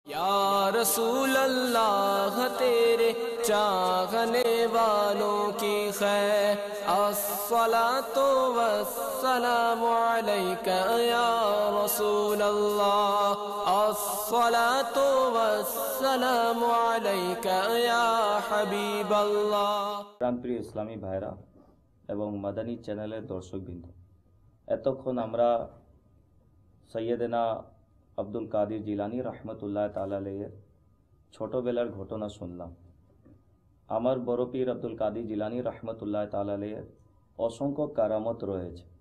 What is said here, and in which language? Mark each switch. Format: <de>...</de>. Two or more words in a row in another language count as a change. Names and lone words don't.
<ur>یا رسول اللہ تیرے چاہنے والوں کی خیر</ur> <ar>الصلاۃ والسلام علیک یا رسول اللہ الصلاۃ والسلام علیک یا حبیب اللہ।</ar> <bn>প্রাণপ্রিয় ইসলামী ভাইরা এবং মাদানী চ্যানেলের দর্শকবৃন্দ, এতক্ষণ আমরা সৈয়দনা আব্দুল কাদির জিলানী</bn> <ar>رحمة الله تعالى عليه</ar> <bn>ছোটবেলার ঘটনা শুনলাম। আমার বড় পীর আব্দুল কাদির জিলানী</bn> <ar>رحمة الله تعالى عليه</ar> <bn>অসংখ্য কারামত রয়েছে।</bn>